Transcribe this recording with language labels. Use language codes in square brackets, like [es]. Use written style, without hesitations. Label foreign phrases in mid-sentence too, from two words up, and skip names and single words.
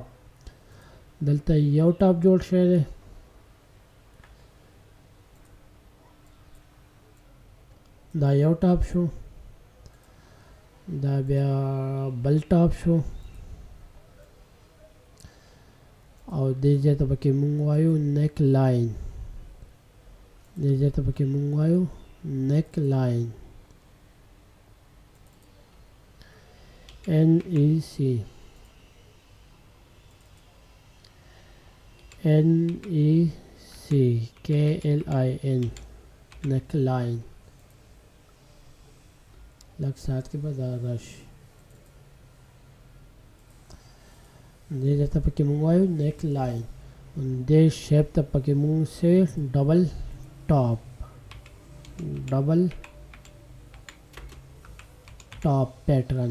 [ps] دلته یو ټاپ جوړ شوی دی، دا یو ټاپ شو، دا بیا بل ټاپ شو او دې ځای ته پکې مونږ وایو [en] neck line. [ps] دې ځای ته پکې مونږ وایو [en] neck line. NEC KLIN neck line. [ps] لږ ساعت کې به دا راشي. دې ځای ته پکې مونږ وایو [en] neck line. [ps] دې شیپ ته پکې مونږ سے [en] double top pattern.